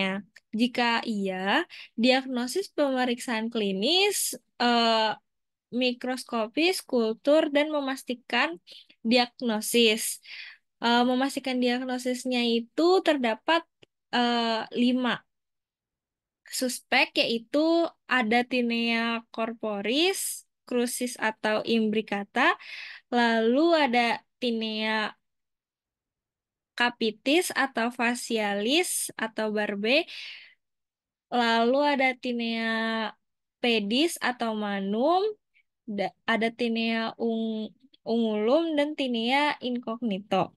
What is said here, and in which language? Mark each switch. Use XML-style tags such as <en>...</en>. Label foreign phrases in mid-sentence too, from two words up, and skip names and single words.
<id>Jika iya, diagnosis pemeriksaan klinis, mikroskopis, kultur, dan memastikan diagnosisnya itu terdapat 5 suspek, yaitu ada Tinea corporis, crucis atau imbricata, lalu ada Tinea capitis atau facialis atau barbe, lalu ada Tinea pedis atau manum, ada Tinea ungulum dan Tinea incognito.</id>